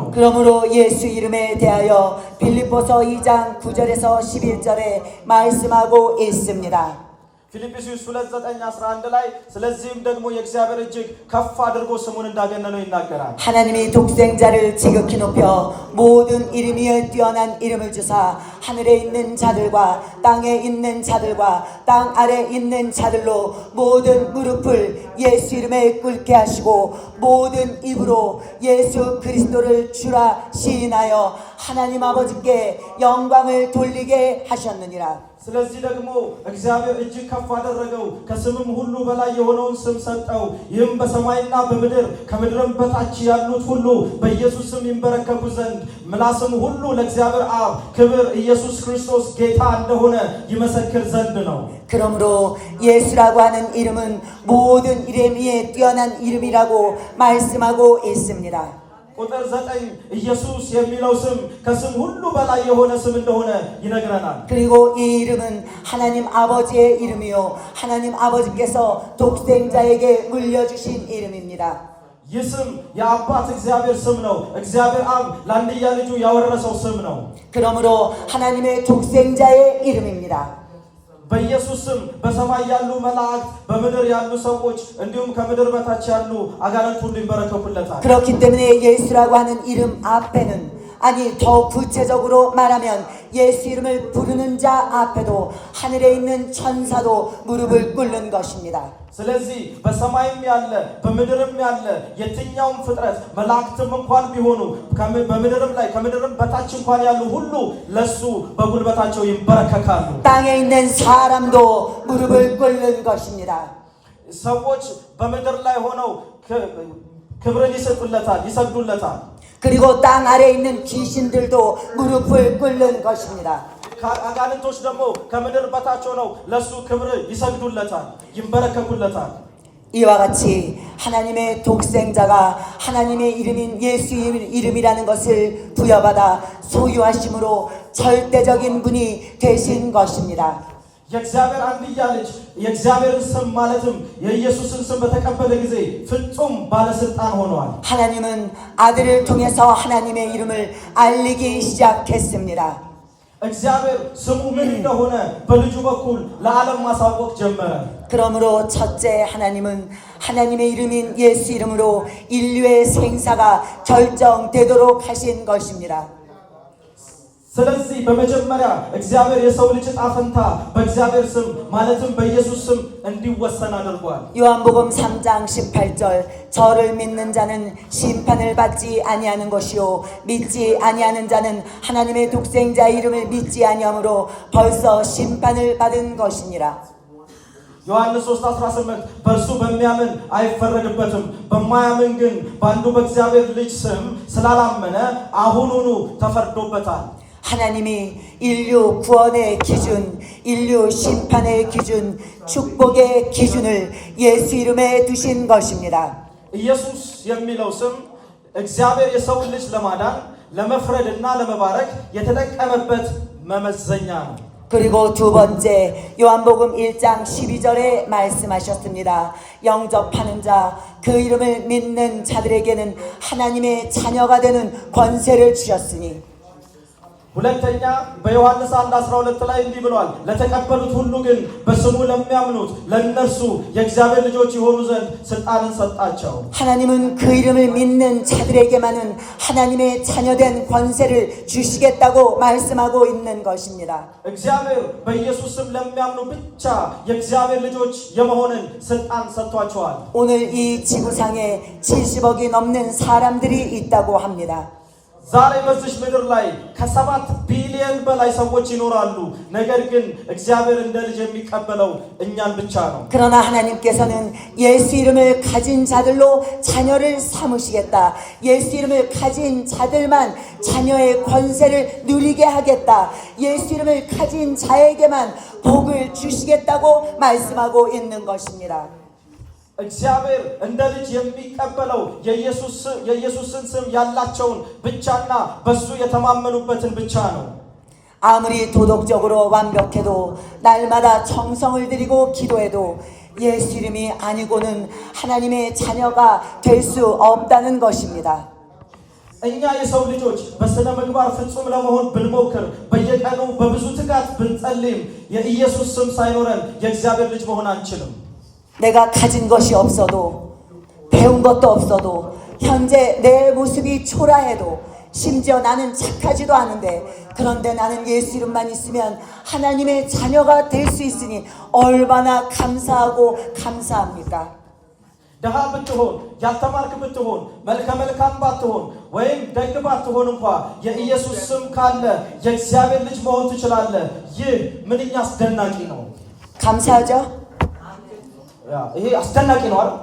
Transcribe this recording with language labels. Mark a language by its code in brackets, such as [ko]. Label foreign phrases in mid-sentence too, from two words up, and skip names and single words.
[ko] 그러므로 예수 이름에 대하여 빌립보서 2장 9절에서 11절에 말씀하고 있습니다. [am] ፊልጵስዩስ 2:9-11 ላይ ስለዚህም ደግሞ የእግዚአብሔር እጅግ ከፍ አድርጎ ስሙን እንዳገነነው ይናገራል። [ko] 하나님이 독생자를 지극히 높여 모든 이름 위에 뛰어난 이름을 주사 하늘에 있는 자들과 땅에 있는 자들과 땅 아래 있는 자들로 모든 무릎을 예수 이름에 꿇게 하시고 모든 입으로 예수 그리스도를 주라 시인하여 하나님 아버지께 영광을 돌리게 하셨느니라. [am] ስለዚህ ደግሞ እግዚአብሔር እጅግ ከፍ አደረገው ከስምም ሁሉ በላይ የሆነውን ስም ሰጠው ይህም በሰማይና በምድር ከምድርም በታች ያሉት ሁሉ በኢየሱስ ስም ይንበረከኩ ዘንድ ምላስም ሁሉ ለእግዚአብሔር አብ ክብር ኢየሱስ ክርስቶስ ጌታ እንደሆነ ይመሰክር ዘንድ ነው። [ko] 그러므로 예수라고 하는 이름은 모든 이름 위에 뛰어난 이름이라고 말씀하고 있습니다. [am] ቁጥር 9 ኢየሱስ የሚለው ስም ከስም ሁሉ በላይ የሆነ ስም እንደሆነ ይነግረናል። [ko] 그리고 이 이름은 하나님 아버지의 이름이요 하나님 아버지께서 독생자에게 물려주신 이름입니다. [am] ይህ ስም የአባት እግዚአብሔር ስም ነው። እግዚአብሔር አብ ለአንድያ ልጁ ያወረሰው ስም ነው። [ko] 그러므로 하나님의 독생자의 이름입니다. [am] በኢየሱስ ስም በሰማይ ያሉ መላእክት በምድር ያሉ ሰዎች እንዲሁም ከምድር በታች ያሉ አጋንንት ሁሉ ይንበረከኩለታል። [ko] 그렇기 때문에 예수라고 하는 이름 앞에는 아니 더 구체적으로 말하면 예수 이름을 부르는 자 앞에도 하늘에 있는 천사도 무릎을 꿇는 것입니다. [am] ስለዚህ በሰማይም ያለ በምድርም ያለ የትኛውም ፍጥረት መላእክትም እንኳን ቢሆኑ በምድርም ላይ ከምድርም በታች እንኳን ያሉ ሁሉ ለሱ በጉልበታቸው ይንበረከካሉ። [ko] 땅에 있는 사람도 무릎을 꿇는 것입니다. [am] ሰዎች በምድር ላይ ሆነው ክብርን ይሰጡለታል፣ ይሰግዱለታል። [ko] 그리고 땅 아래에 있는 귀신들도 무릎을 꿇는 것입니다. [am] አጋንንቶች ደግሞ ከምድር በታች ሆነው ለሱ ክብር ይሰግዱለታል፣ ይንበረከኩለታል። [ko] 이와 같이 하나님의 독생자가 하나님의 이름인 예수 이름이라는 것을 부여받아 소유하심으로 절대적인 분이 되신 것입니다. [am] የእግዚአብሔር አንድያ ልጅ የእግዚአብሔርን ስም ማለትም የኢየሱስን ስም በተቀበለ ጊዜ ፍጹም ባለስልጣን ሆኗል። [ko] 하나님은 아들을 통해서 하나님의 이름을 알리기 시작했습니다. [am] እግዚአብሔር ስሙ ምን እንደሆነ በልጁ በኩል ለዓለም ማሳወቅ ጀመረ። [ko] 그러므로 첫째 하나님은 하나님의 이름인 예수 이름으로 인류의 생사가 결정되도록 하신 것입니다. [am] ስለዚህ በመጀመሪያ እግዚአብሔር የሰው ልጅ ዕጣ ፈንታ በእግዚአብሔር ስም ማለትም በኢየሱስ ስም እንዲወሰን አድርጓል። [ko] 요한복음 3장 18절 저를 믿는 자는 심판을 받지 아니하는 것이요 믿지 아니하는 자는 하나님의 독생자 이름을 믿지 아니하므로 벌써 심판을 받은 것이니라. [am] ዮሐንስ 3:18 በእርሱ በሚያምን አይፈረድበትም በማያምን ግን በአንዱ በእግዚአብሔር ልጅ ስም ስላላመነ አሁኑኑ ተፈርዶበታል። [ko] 하나님이 인류 구원의 기준, 인류 심판의 기준, 축복의 기준을 예수 이름에 두신 것입니다. [am] ኢየሱስ የሚለው ስም እግዚአብሔር የሰው ልጅ ለማዳን ለመፍረድና ለመባረክ የተጠቀመበት መመዘኛ ነው። [ko] 그리고 두 번째 요한복음 1장 12절에 말씀하셨습니다. 영접하는 자, 그 이름을 믿는 자들에게는 하나님의 자녀가 되는 권세를 주셨으니 [am] ሁለተኛ በዮሐንስ 1:12 ላይ እንዲህ ብሏል ለተቀበሉት ሁሉ ግን በስሙ ለሚያምኑት ለነርሱ የእግዚአብሔር ልጆች ይሆኑ ዘንድ ስልጣንን ሰጣቸው። [ko] 하나님은 그 이름을 믿는 자들에게만은 하나님의 자녀된 권세를 주시겠다고 말씀하고 있는 것입니다. [am] እግዚአብሔር በኢየሱስ ስም ለሚያምኑ ብቻ የእግዚአብሔር ልጆች የመሆንን ስልጣን ሰጥቷቸዋል። [ko] 오늘 이 지구상에 70억이 넘는 사람들이 있다고 합니다. [am] ዛሬ በዚህ ምድር ላይ ከ7 ቢሊዮን በላይ ሰዎች ይኖራሉ። ነገር ግን እግዚአብሔር እንደ ልጅ የሚቀበለው እኛን ብቻ ነው። [ko] 그러나 하나님께서는 예수 이름을 가진 자들로 자녀를 삼으시겠다. 예수 이름을 가진 자들만 자녀의 권세를 누리게 하겠다. 예수 이름을 가진 자에게만 복을 주시겠다고 말씀하고 있는 것입니다. [am] እግዚአብሔር እንደ ልጅ የሚቀበለው የኢየሱስን ስም ያላቸውን ብቻና በሱ የተማመኑበትን ብቻ ነው። [ko] 아무리 도덕적으로 완벽해도 날마다 정성을 들이고 기도해도 예수 이름이 아니고는 하나님의 자녀가 될 수 없다는 것입니다. [am] እኛ የሰው ልጆች በስነ ምግባር ፍጹም ለመሆን ብንሞክር በየቀኑ በብዙ ትጋት ብንጸልይም የኢየሱስ ስም ሳይኖረን የእግዚአብሔር ልጅ መሆን አንችልም። [ko] 내가 가진 것이 없어도 배운 것도 없어도 현재 내 모습이 초라해도 심지어 나는 착하지도 않은데 그런데 나는 예수 이름만 있으면 하나님의 자녀가 될 수 있으니 얼마나 감사하고 감사합니까? [am] ደሃ ብትሆን ያልተማርክ ብትሆን መልከ መልካም ባትሆን ወይም ደግ ባትሆን እንኳ የኢየሱስ ስም ካለ የእግዚአብሔር ልጅ መሆን ትችላለህ። ይህ ምንኛ አስደናቂ ነው። [ko] 감사하죠? [am] ይሄ አስደናቂ ነው አይደል?